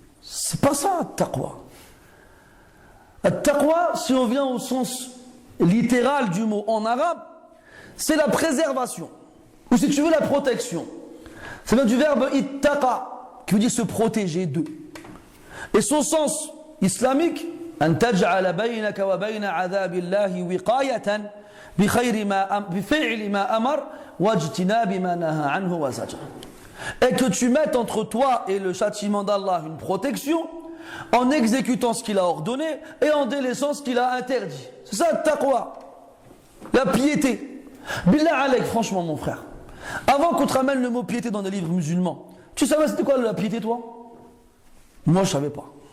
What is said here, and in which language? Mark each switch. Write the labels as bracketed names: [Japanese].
[French] C'est pas ça, at-taqwa. At-taqwa, si on vient au sens littéral du mot en arabe, c'est la préservation. Ou si tu veux, la protection. Ça vient du verbe ittaqa, qui veut dire se protéger d'eux. Et son sens islamique, [Arabic] أن تجعل بينك وبين عذاب الله وقاية بفعل ما أمر واجتناب ما نهى عنه وزجر. [French] Et que tu mettes entre toi et le châtiment d'Allah une protection en exécutant ce qu'il a ordonné et en délaissant ce qu'il a interdit. C'est ça le taqwa, la piété. [Arabic] Billah alayk, [French] franchement mon frère, avant qu'on te ramène le mot piété dans des livres musulmans, tu savais c'était quoi la piété toi? Moi je savais pas.